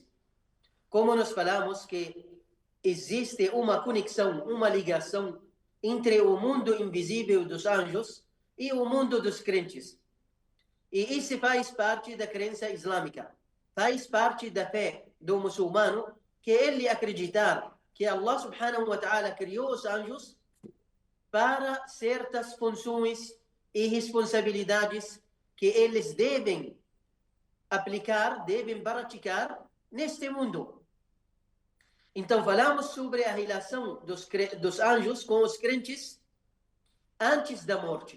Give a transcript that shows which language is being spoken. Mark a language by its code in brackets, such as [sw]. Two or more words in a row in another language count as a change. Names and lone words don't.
[pt] Como nós falamos que existe uma conexão, uma ligação entre o mundo invisível dos anjos e o mundo dos crentes. E isso faz parte da crença islâmica, faz parte da fé do muçulmano, que ele acreditar que [ar] الله سبحانه وتعالى [pt] criou os anjos para certas funções e responsabilidades que eles devem aplicar, devem praticar neste mundo. Então falamos sobre a relação dos anjos com os crentes antes da morte.